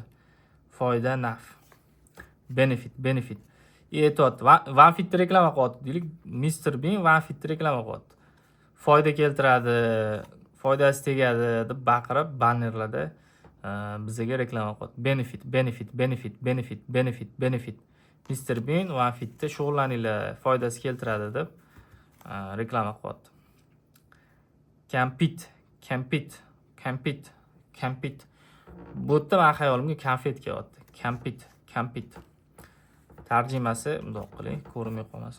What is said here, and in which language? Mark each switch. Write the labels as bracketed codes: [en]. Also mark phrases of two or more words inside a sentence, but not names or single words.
[uz] Foyda, naf. Benefit. OneFitda reklama qilyapti deylik. Mr. Bean OneFitda reklama qilyapti. Foyda keltiradi, foydasi tegadi deb baqirib bannerlarda bizga reklama qilyapti. Benefit. Mr. Bean OneFitda shug'ullaninglar, foydasi keltiradi deb reklama qilyapti. Compete. Bu yerda men xayolimga konfet kelyapti. Compete. Tarjimasi bundoq qiling, ko'rinmay qolmasin.